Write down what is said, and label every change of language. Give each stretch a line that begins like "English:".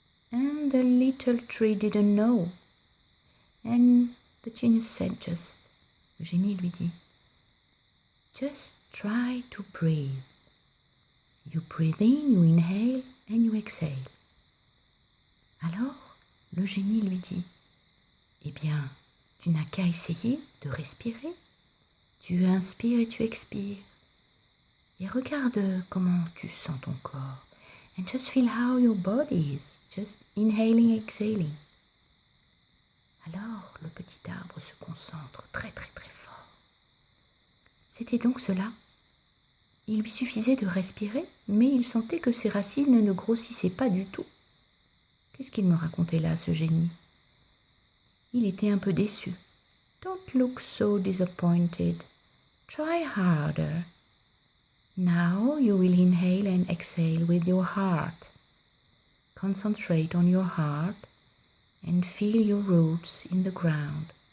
English: And the little tree didn't know. And the genius said
French: le génie lui dit,
English: "Just try to breathe. You breathe in, you inhale, and you exhale."
French: Alors, le génie lui dit, "Eh bien, tu n'as qu'à essayer de respirer. Tu inspires et tu expires. Et regarde comment tu sens ton corps.
English: And just feel how your body is. Just inhaling, exhaling."
French: Alors, le petit arbre se concentre très très très fort. C'était donc cela. Il lui suffisait de respirer, mais il sentait que ses racines ne grossissaient pas du tout. Qu'est-ce qu'il me racontait là, ce génie? Il était un peu déçu.
English: "Don't look so disappointed. Try harder. Now you will inhale and exhale with your heart. Concentrate on your heart and feel your roots in the ground.